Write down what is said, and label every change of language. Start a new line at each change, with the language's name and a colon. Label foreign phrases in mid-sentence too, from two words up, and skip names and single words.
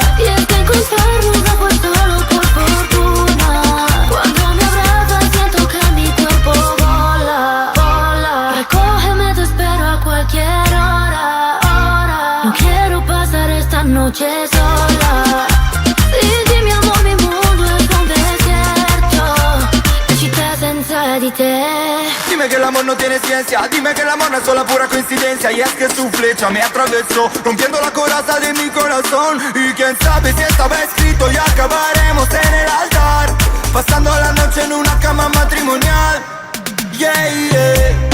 Spanish: Y es que encontrarnos no fue solo por fortuna. Cuando me abrazas siento que mi cuerpo vola, vola. Recógeme, te espero a cualquier hora, hora. No quiero pasar esta noche sola. Sin ti, mi amor,
Italian: mi mondo è un desierto. E città senza di te.
Spanish: Dime que el amor no tiene ciencia, dime que el amor no es solo pura coincidencia. Y es que su flecha me atravesó, rompiendo la coraza de mi corazón. Y quién sabe si estaba escrito y acabaremos en el altar, pasando la noche en una cama matrimonial. Yeah, yeah.